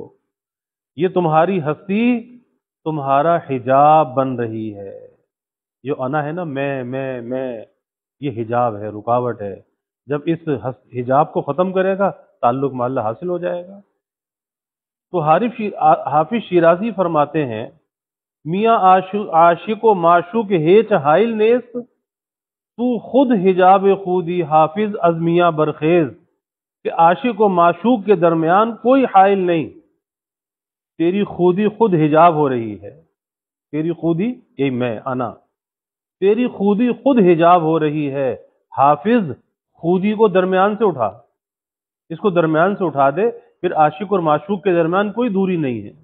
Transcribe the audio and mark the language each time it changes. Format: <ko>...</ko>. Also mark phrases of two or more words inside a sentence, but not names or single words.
<ur>یہ تمہاری ہستی تمہارا حجاب بن رہی ہے. جو انا ہے نا، میں یہ حجاب ہے، رکاوٹ ہے. جب اس حجاب کو ختم کرے گا تعلق مع اللہ حاصل ہو جائے گا. تو حافظ شیرازی فرماتے ہیں</ur> <fa>میاں عاشق و معشوق ہیچ حائل نیست، تو خود حجاب خودی حافظ از میاں برخیز،</fa> <ur>کہ عاشق و معشوق کے درمیان کوئی حائل نہیں، تیری خودی خود حجاب ہو رہی ہے، تیری خودی یہ میں انا، تیری خودی خود حجاب ہو رہی ہے، حافظ خودی کو درمیان سے اٹھا، اس کو درمیان سے اٹھا دے، پھر عاشق اور معشوق کے درمیان کوئی دوری نہیں ہے۔</ur>